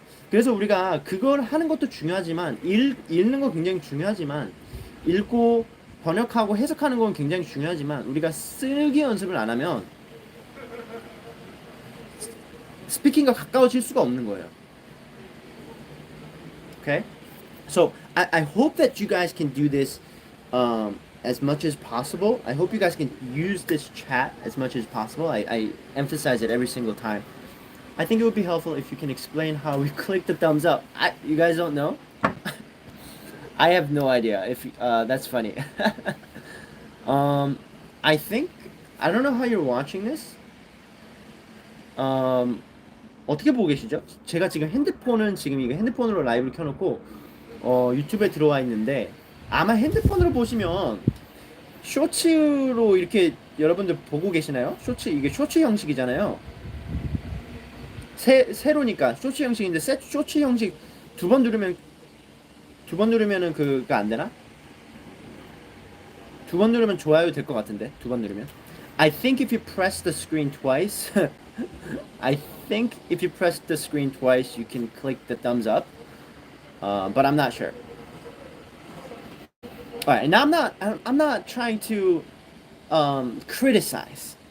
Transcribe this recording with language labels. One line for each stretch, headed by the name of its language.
Korean: 그래서 우리가 그걸 하는 것도 중요하지만 읽는 건 굉장히 중요하지만 읽고 번역하고 해석하는 건 굉장히 중요하지만 우리가 쓰기 연습을 안 하면 스피킹과 가까워질 수가 없는 거예요.
English: Okay? So I hope that you guys can do this as much as possible. I hope you guys can use this chat as much as possible. I emphasize it every single time. I think it would be helpful if you can explain how we click the thumbs up. You guys don't know? I have no idea. If that's funny. um, I think I don't know how you're watching this.
Korean: 어떻게 보고 계시죠? 제가 지금 핸드폰은 지금 이거 핸드폰으로 라이브를 켜놓고 유튜브에 들어와 있는데 아마 핸드폰으로 보시면 쇼츠로 이렇게 여러분들 보고 계시나요? 이게 쇼츠 형식이잖아요. 세로니까 쇼츠 형식인데 쇼츠 형식 두 번 누르면은 그가 안 되나? 두 번 누르면 좋아요 될 것 같은데 두 번 누르면
English: I think if you press the screen twice I think if you press the screen twice you can click the thumbs up but I'm not sure. Alright, and I'm not trying to criticize.